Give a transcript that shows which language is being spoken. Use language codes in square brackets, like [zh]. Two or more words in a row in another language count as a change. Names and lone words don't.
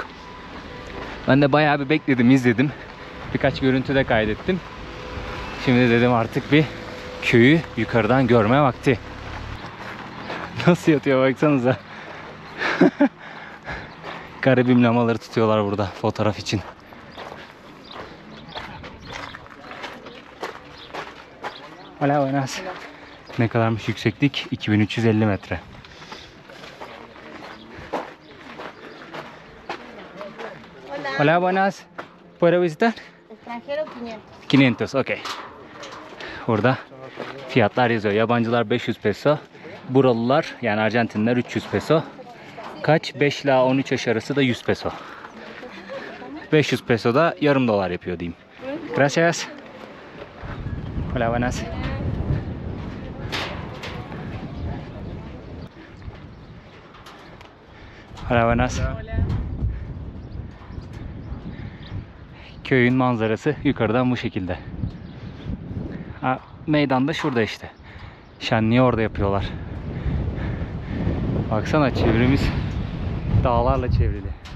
[tr] Ben de bayağı bir bekledim, izledim. Birkaç görüntü de kaydettim. Şimdi dedim artık bir köyü yukarıdan görme vakti. Nasıl yatıyor baksanıza. Garibim lamaları tutuyorlar burada fotoğraf için. [es] Hola buenas. [tr] Ne kadarmış yükseklik? 2350 metre. [es] Hola buenas. ¿Puedo visitar? Extranjero 500. 500, okey. [tr] Burada fiyatlar yazıyor. Yabancılar 500 peso. Buralılar yani Arjantinler 300 peso. Kaç? 5 ila 13 yaş arası da 100 peso. 500 peso da yarım dolar yapıyor diyeyim. [es] Gracias. Hola buenas. Hola buenas. [tr] Köyün manzarası yukarıdan bu şekilde. Ha, meydan da şurada işte. Şenliği orada yapıyorlar. Baksana, çevremiz dağlarla çevrili.